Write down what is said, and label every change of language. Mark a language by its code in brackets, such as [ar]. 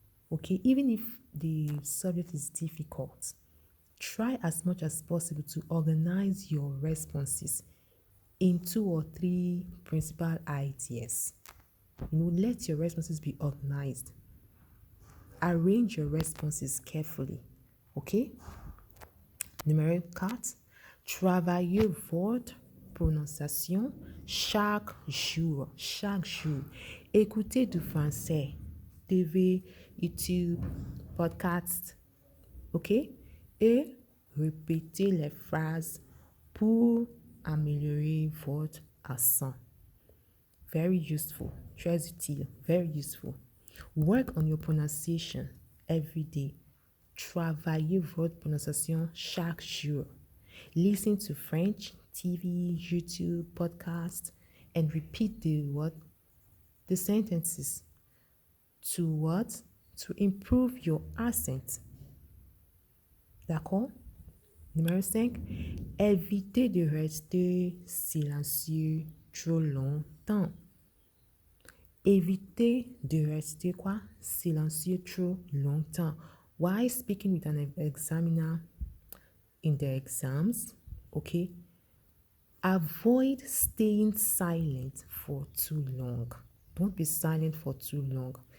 [en] Okay, even if the subject is difficult, try as much as possible to organize your responses in 2 or 3 principal ideas. Let your responses be organized. Arrange your responses carefully. Okay? Numéro 4. [fr] Travaillez votre prononciation chaque jour. Chaque jour. Écoutez du français. TV, YouTube, podcast. OK? Et répétez les phrases pour améliorer votre accent. [en] Very useful. [fr] Très utile. [en] Very useful. Work on your pronunciation every day. [fr] Travaillez votre prononciation chaque jour. [en] Listen to French, TV, YouTube, podcast, and repeat the sentences. To what? To improve your accent. [fr] D'accord? Numéro 5. Évitez de rester silencieux trop longtemps. Évitez de rester quoi? Silencieux trop longtemps. [en] While speaking with an examiner in the exams, okay? Avoid staying silent for too long. Don't be silent for too long.